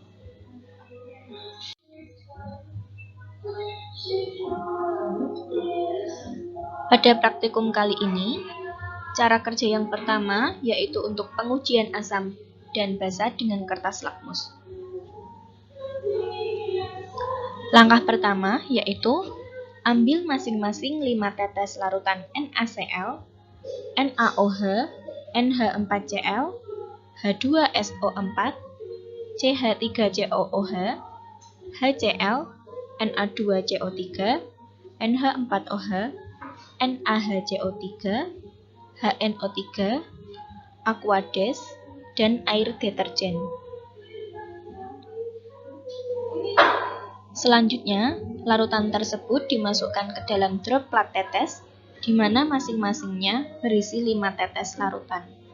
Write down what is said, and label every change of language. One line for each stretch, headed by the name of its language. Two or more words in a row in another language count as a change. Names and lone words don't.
Indonesian: Pada praktikum kali ini, cara kerja yang pertama yaitu untuk pengujian asam dan basa dengan kertas lakmus. Langkah pertama yaitu ambil masing-masing 5 tetes larutan NaCl, NaOH, NH4Cl, H2SO4, CH3COOH, HCl, Na2CO3, NH4OH, NaHCO3, HNO3, Aquades, dan air deterjen. Selanjutnya, larutan tersebut dimasukkan ke dalam drop plat tetes, di mana masing-masingnya berisi 5 tetes larutan.